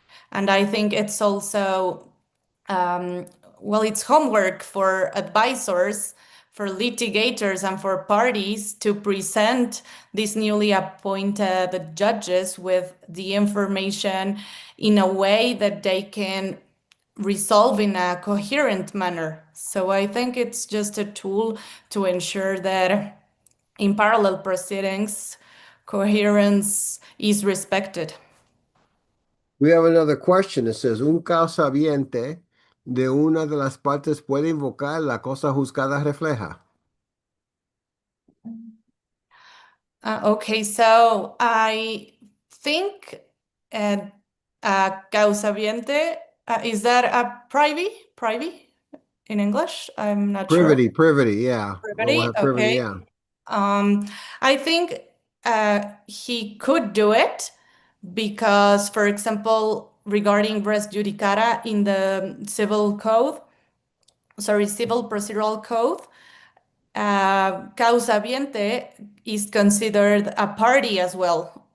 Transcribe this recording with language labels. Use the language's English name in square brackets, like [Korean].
[English] And I think it's also, um, well, it's homework for advisors, for litigators, and for parties to present these newly appointed judges with the information in a way that they can resolve in a coherent manner. So I think it's just a tool to ensure that in parallel proceedings, coherence is respected. We have another question. It says, [Spanish] un causaviente de una de las partes puede invocar la cosa juzgada refleja. [English] Okay, so I think uh, causa viente, is that a privy? Privy in English? I'm not sure. Privity, yeah. Oh, we'll Privity, have privity, okay. yeah. Um, I think he could do it because, for example, regarding res judicata in the civil code, sorry, civil procedural code, causa viente is considered a party as well.